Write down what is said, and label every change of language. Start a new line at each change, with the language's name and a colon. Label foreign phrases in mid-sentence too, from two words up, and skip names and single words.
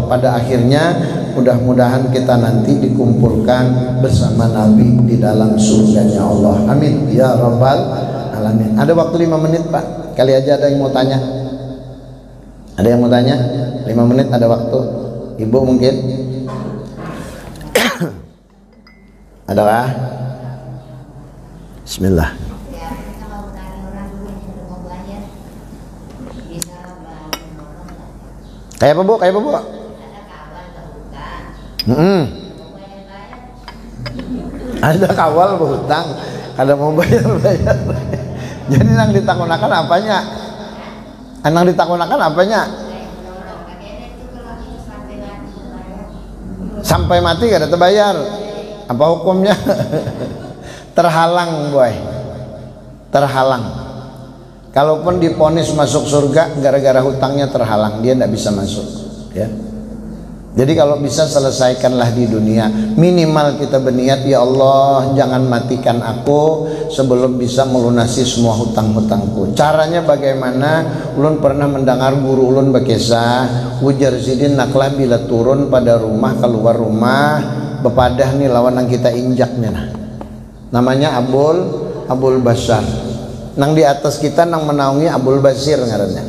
Indonesian: Pada akhirnya mudah-mudahan kita nanti dikumpulkan bersama Nabi di dalam surganya Allah.
Arabic: آمين يا رب العالمين.
Indonesian: Ada waktu 5 menit Pak, kali aja ada yang mau tanya. Ada yang mau tanya? 5 menit ada waktu. Ibu mungkin adakah? Bismillah.
Banjar: Kayak apa bu? Kayak apa bu? Ada kawal berhutang, kada mau bayar. Jadi nang ditakunakan apanya? Nang ditakunakan apanya? Sampai mati kada terbayar.
Indonesian: Apa hukumnya? Terhalang boy, terhalang. Kalaupun diponis masuk surga, gara-gara hutangnya terhalang, dia tidak bisa masuk ya. Jadi kalau bisa selesaikanlah di dunia. Minimal kita berniat, ya Allah jangan matikan aku sebelum bisa melunasi semua hutang-hutangku. Caranya bagaimana?
Banjar: Ulun pernah mendengar guru ulun berkisah, ujar sidin naklah bila turun pada rumah, keluar rumah bepadah nih lawan yang kita injaknya nah.
Indonesian: Namanya Abul Basar.
Banjar: Nang di atas kita nang menaungi Abul Basir ngarannya.